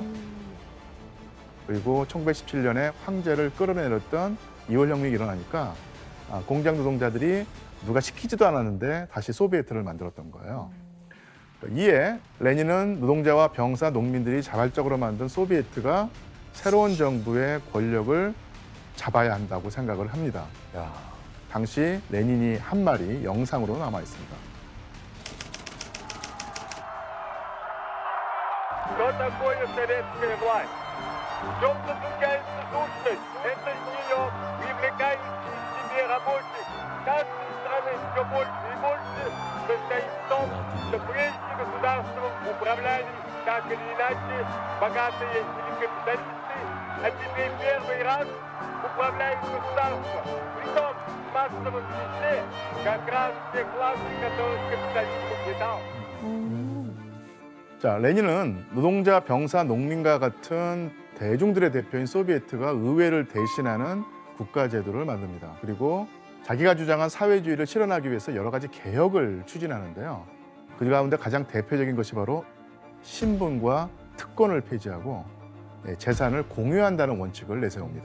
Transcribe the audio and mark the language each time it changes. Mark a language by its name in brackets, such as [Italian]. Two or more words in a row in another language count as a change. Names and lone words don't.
[Korean] 그리고 1917년에 황제를 끌어내렸던 2월 혁명이 일어나니까 공장 노동자들이 누가 시키지도 않았는데 다시 소비에트를 만들었던 거예요. 이에 레닌은 노동자와 병사, 농민들이 자발적으로 만든 소비에트가 새로운 정부의 권력을 잡아야 한다고 생각을 합니다. 야, 당시 레닌이 한 말이 영상으로 남아 있습니다. [Russian] Что такое советская власть? В чем заключается сущность? Это ее привлекающий к себе рабочих каждой страны все больше и больше состоит в том, что прежде государством управляли так или иначе богатые или капиталисты, а теперь первый раз управляют государство. Притом в массовом числе как раз те классы, которых капитализм угнетал. [Korean] 자, 레닌은 노동자, 병사, 농민과 같은 대중들의 대표인 소비에트가 의회를 대신하는 국가제도를 만듭니다. 그리고 자기가 주장한 사회주의를 실현하기 위해서 여러 가지 개혁을 추진하는데요. 그 가운데 가장 대표적인 것이 바로 신분과 특권을 폐지하고 재산을 공유한다는 원칙을 내세웁니다.